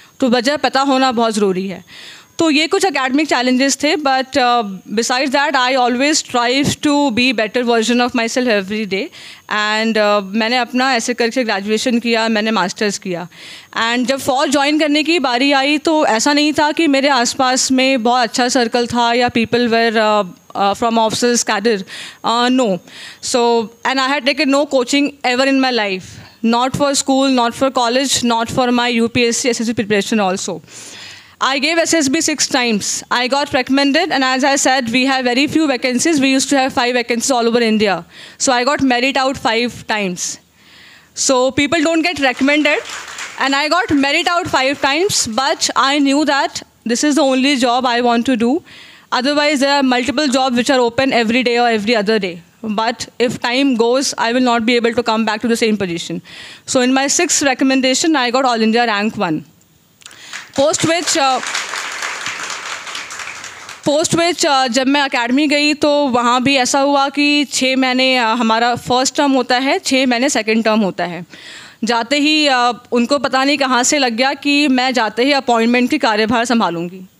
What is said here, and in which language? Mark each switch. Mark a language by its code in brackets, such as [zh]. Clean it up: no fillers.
[hi] तो वजह पता होना बहुत ज़रूरी है. तो ये कुछ एकेडमिक चैलेंजेस थे, [en] But besides that I always strive to be better version of my self every day. [hi] And मैंने अपना ऐसे करके ग्रेजुएशन किया, मैंने मास्टर्स किया. एंड जब फौज ज्वाइन करने की बारी आई तो ऐसा नहीं था कि मेरे आसपास में बहुत अच्छा सर्कल था या [en] People were from officers cadre. No. So, and I had taken no coaching ever in my life. Not for school, not for college, not for my UPSC, SSC preparation also. I gave SSB 6 times. I got recommended, and as I said, we have very few vacancies. We used to have 5 vacancies all over India. So I got merit out 5 times. So people don't get recommended, and I got merit out 5 times, but I knew that this is the only job I want to do. Otherwise, there are multiple jobs which are open every day or every other day. But if time goes, I will not be able to come back to the same position. So in my 6th recommendation, I got All India rank 1. Post which [hi] जब मैं academy गई तो वहाँ भी ऐसा हुआ कि 6 महीने हमारा फर्स्ट टर्म होता है, 6 महीने सेकंड टर्म होता है. जाते ही उनको पता नहीं कहाँ से लग गया कि मैं जाते ही अपॉइंटमेंट की कार्यभार संभालूंगी.